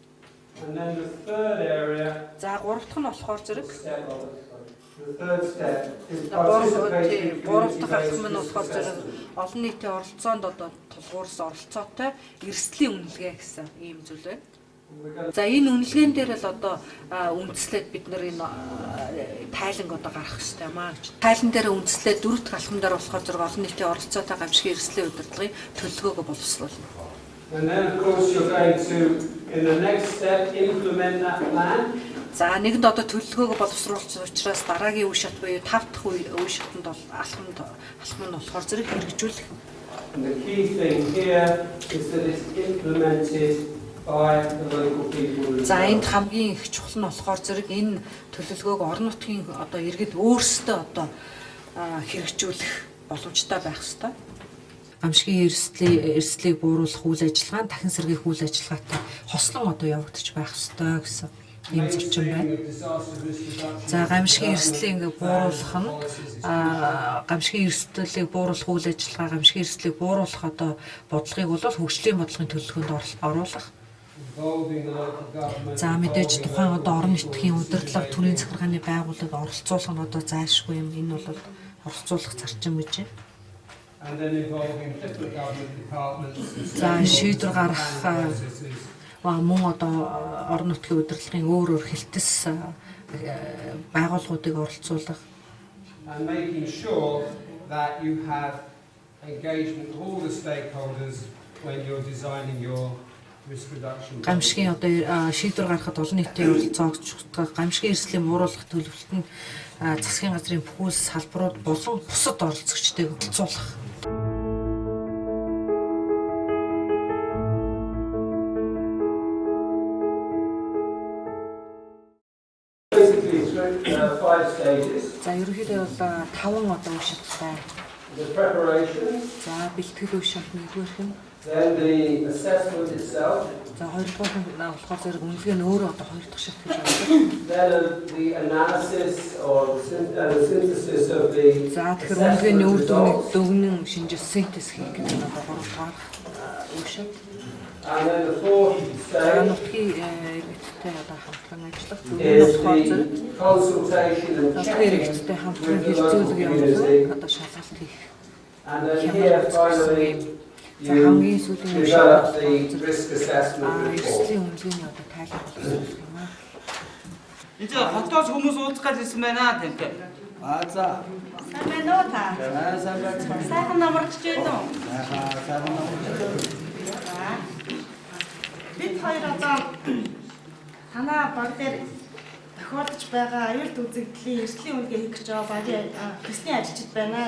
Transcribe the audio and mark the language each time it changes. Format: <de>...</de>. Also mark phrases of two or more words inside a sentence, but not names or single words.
<mn>За гурав дахь нь болохоор зэрэг гурав дахь алхам нь болохоор зэрэг олон нийтийн оролцоонд одоо тулгуурсан оролцоотой эрсдэлийн үнэлгээ гэсэн ийм зүйл байна. За энэ үнэлгээнд дээр л одоо үндэслээд бид нар энэ тайланг одоо гаргах хэрэгтэй юм аа гэж. Тайлан дээр үндэслээд дөрөв дахь алхам дээр болохоор зэрэг олон нийтийн оролцоотой гамшгийн эрсдэлийн удирдлагын төлөвлөгөөгөө боловсруулна.</mn> <en>And then of course you're going to, in the next step, implement that plan.</en> <mn>За нэгэнд одоо төлөвлөгөөгөө боловсруулсан учраас дараагийн үе шат буюу 5 дахь үе шатанд бол алхам нь болохоор зэрэг хэрэгжүүлэх.</mn> <en>And the key thing here is that it's implemented by the local people.</en> <mn>За энд хамгийн их чухал нь болохоор зэрэг энэ төлөвлөгөөг орон нутгийн одоо иргэд өөрсдөө одоо хэрэгжүүлэх боломжтой байх ёстой. Гамшгийн эрсдлийг бууруулах үйл ажиллагаа дахин сэргийлэх үйл ажиллагаатай хослон одоо явагдаж байх ёстой гэсэн ийм зарчим байна. За гамшгийн эрсдлийг ингээ бууруулах нь гамшгийн эрсдлийг бууруулах үйл ажиллагаа гамшгийн эрсдлийг бууруулах одоо бодлогыг бол хөгжлийн бодлогын төлөвлөгөөнд оруулах. За мэдээж тухайн одоо орон нутгийн удирдлага төрийн захиргааны байгууллагыг оролцуулах нь одоо зайлшгүй юм. Энэ бол оролцуулах зарчим гэж байна.</mn> <en>And then involving different government departments.</en> <mn>За шийдвэр гаргах мөн одоо орон нутгийн удирдлагын өөр хэлтэс байгууллагуудыг оролцуулах.</mn> <en>And making sure that you have engagement with all the stakeholders when you're designing your risk reduction.</en> <mn>Гамшгийн одоо шийдвэр гаргахад олон нийтийн оролцоогч гамшгийн эрсдлийн бууруулах төлөвлөлтөнд засгийн газрын бүхэл салбарууд болон бусад оролцогчдыг оролцуулах. За ерөнхийдөө бол 5 одоо үе шаттай.</mn> <en>The preparation.</en> <mn>За бэлтгэл үе шат нэгдүгээрх нь.</mn> <en>Then the assessment itself.</en> <mn>За хоёрдугаар нь болохоор зэрэг үнэлгээ нь өөрөө одоо 2 дахь шат гэж байна.</mn> <en>Then the analysis or synthesis of the.</en> <mn>За тэгэхээр үнэлгээний үр дүнгийн шинжил синтез хийх гэдэг нь одоо 3 дахь үе шат.</mn> <en>And then the fourth stage.</en> <mn>Нутгийн иргэдтэй одоо хамтран ажиллах зөвлөмж болохоор зэрэг</mn> <en>consultation and</en> <mn>нутгийн иргэдтэй хамтран хэлцүүлэг явуулах одоо шалгалт хийх.</mn> <en>And then here finally</en> <mn>за хамгийн сүүлийн</mn> <en>develop the risk assessment report.</en> <mn>Эрсдлийн үнэлгээний одоо тайлбар боловсруулах юм аа. Энд хотоос хүмүүс уулзах гэж ирсэн байна тэмтэй. За. Сайн байна уу та? Сайн байна. Сайхан намарч дэв үү? Сайхан намарч. Бид хоёр одоо танаа баг дээр тохиолдож байгаа аюулт үзэгдлийн эрсдлийн үнэлгээ хийх гэж байгаа багийн төслийн ажилчид байна.</mn>